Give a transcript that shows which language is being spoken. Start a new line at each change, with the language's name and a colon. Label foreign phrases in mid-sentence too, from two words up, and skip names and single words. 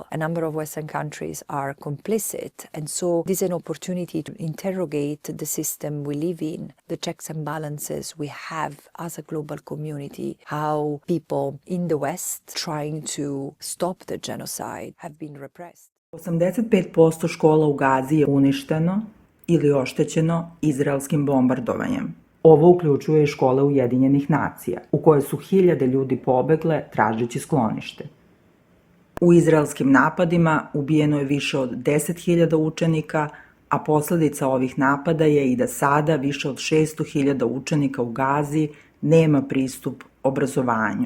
English: A number of Western countries are complicit, and so this is an opportunity to interrogate the system we live in, the checks and balances we have as a global community, how people in the West trying to stop the genocide have been repressed.
Serbian: 85% škola u Gazi je uništeno ili oštećeno izraelskim bombardovanjem. Ovo uključuje i škole Ujedinjenih nacija, u koje su hiljade ljudi pobegle tražeći sklonište. U izraelskim napadima ubijeno je više od 10.000 učenika, a posledica ovih napada je i da sada više od 600.000 učenika u Gazi nema pristup obrazovanju.